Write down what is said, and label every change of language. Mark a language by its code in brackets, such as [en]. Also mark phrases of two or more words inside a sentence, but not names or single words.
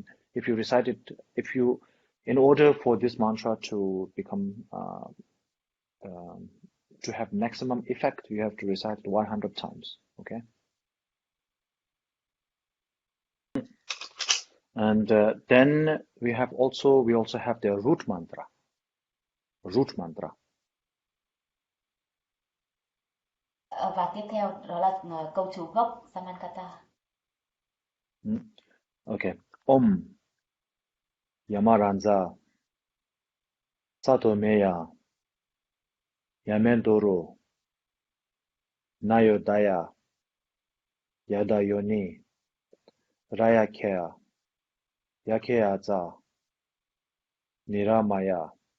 [en] If you recite it, in order for this mantra to become to have maximum effect, you have to recite it 100 times. Okay. And then we also have the root mantra. [vi] Và tiếp theo đó là câu chú gốc Samankata. [en] Okay. [sa] Om Yamaranza Satomeya Yamendoro Nayodaya Yadayoni Rayakea Yakeaza Niramaya